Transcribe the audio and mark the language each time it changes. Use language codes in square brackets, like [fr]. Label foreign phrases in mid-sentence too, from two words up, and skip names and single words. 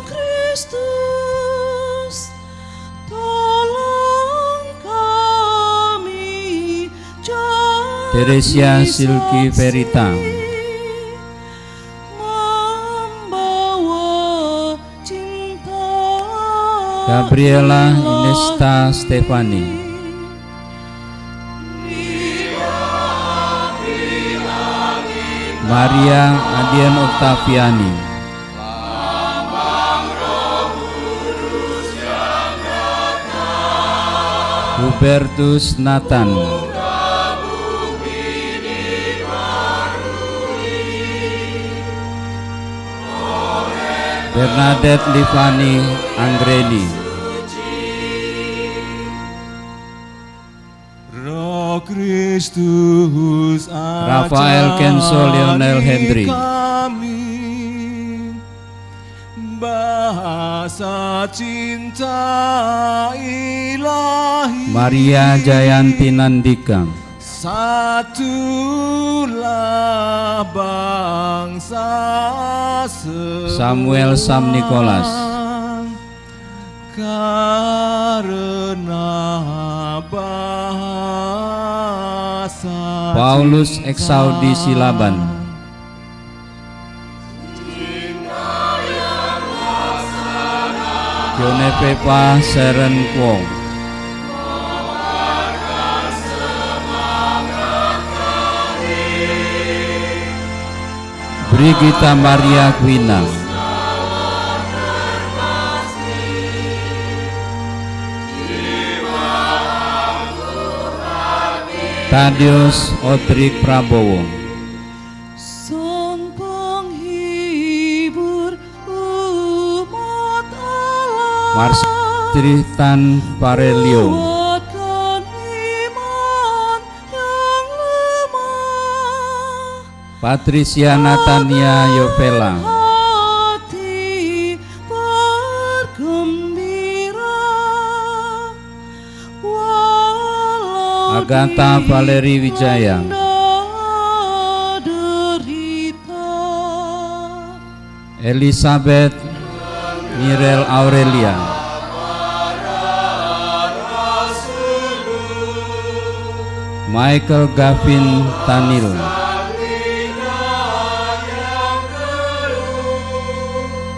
[id] Kristus, tolong kami Teresia Silky Verita, membawa cinta Gabriela Inesta Stefani, Maria Adien Octaviani, Hubertus Nathan, Bernadette Livani Anggreni, Roh Kristus Rafael Kenzo Lionel Henry, kami bahasa cinta ilahi, Maria Jayanti Nandika, satulah bangsa Samuel Sam Nicholas, karena bahasa Paulus Exaudi Silaban, Yone Pepa Seren Kwong, Brigita Maria Gwina, Tadius Odrik Prabowo, Sang penghibur umat Allah, Mars Tritan Parelio, kuatkan iman yang lemah, Patricia Natania Yovela, hati bergembira, walau Agatha Valeri Wijaya, derita. Elizabeth Mirel Aurelia, Michael Gavin Tanil,